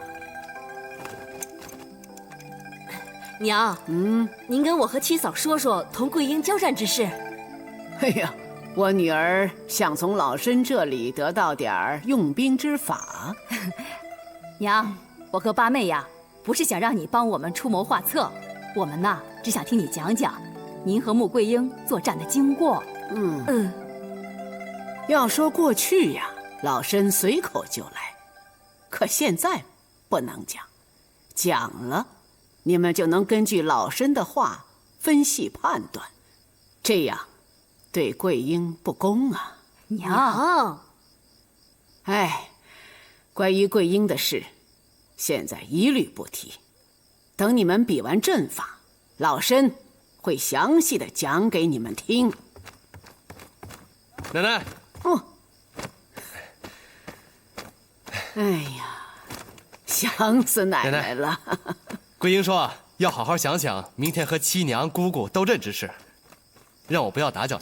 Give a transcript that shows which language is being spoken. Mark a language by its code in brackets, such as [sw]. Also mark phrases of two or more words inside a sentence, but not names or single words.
[zh] 娘，您跟我和七嫂說說同桂英交戰之事。哎呀，我女兒想從老身這裡得到點用兵之法。娘，我和八妹呀，不是想讓你幫我們出謀劃策，我們吶只想聽你講講您和穆桂英作戰的經過。要說過去呀，老身隨口就來，可現在不能講，講了你們就能根據老身的話分析判斷，這樣對桂英不公啊。娘，哎，關於桂英的事，現在一律不提，等你們比完陣法，老身會詳細的講給你們聽。奶奶。哎呀，想死奶奶了。桂英說要好好想想明天和七娘、姑姑鬥陣之事，讓我不要打攪她。